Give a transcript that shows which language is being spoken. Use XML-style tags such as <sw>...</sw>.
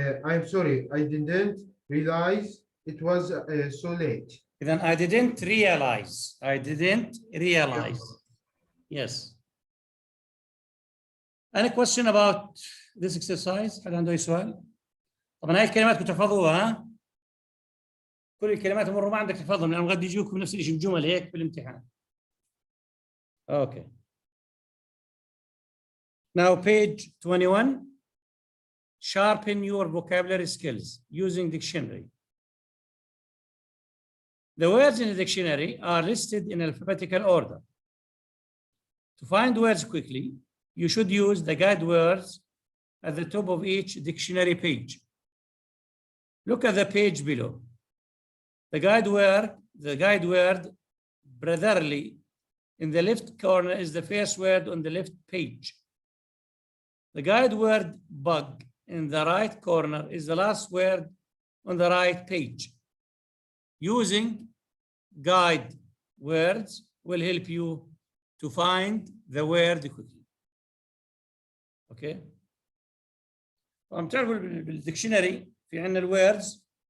<en>I'm sorry, I didn't realize it was so late. Then I didn't realize. I didn't realize. Yes. Any question about this exercise?</en> <ar>حد عنده أي سؤال؟ طبعا هاي الكلمات كنتوا تحفظوها ها؟ كل الكلمات مروا ما عندك تحفظهم لأنهم قد يجوكم نفس الشيء بجمل هيك في الامتحان.</ar> <en>Okay. Now page 21. Sharpen your vocabulary skills using dictionary. The words in the dictionary are listed in alphabetical order. To find words quickly, you should use the guide words at the top of each dictionary page. Look at the page below. The guide word brotherly in the left corner is the first word on the left page. The guide word bug in the right corner is the last word on the right page. Using guide words will help you to find the word quickly. Okay.</en> <ar>طبعا بتعرفوا بالديكشنري في عندنا الوردز</ar>